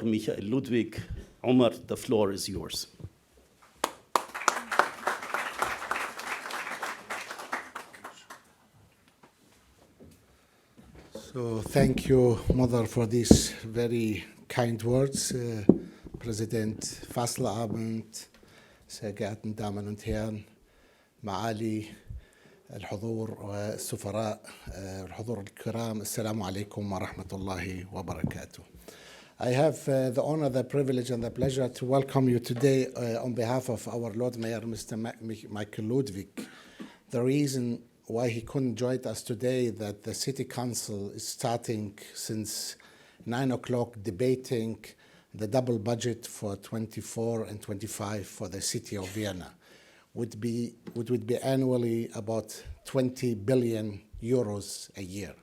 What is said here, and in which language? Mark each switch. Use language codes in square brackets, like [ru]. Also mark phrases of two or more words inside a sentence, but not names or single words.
[en] Michael Ludwig. Omar, the floor is yours. So thank you, Mother, for these very kind words. [de] Präsident Fasslabend, sehr geehrten Damen und Herren, [ar] معالي الحضور والسفراء الحضور الكرام, السلام عليكم ورحمة الله وبركاته. [en] I have the honor, the privilege, and the pleasure to welcome you today on behalf of our Lord Mayor, Mr. Michael Ludwig. The reason why he couldn't join us today that the City Council is starting since 9 o'clock debating the double budget for 24 and 25 for the city of Vienna, would be annually about 20 billion euros a year.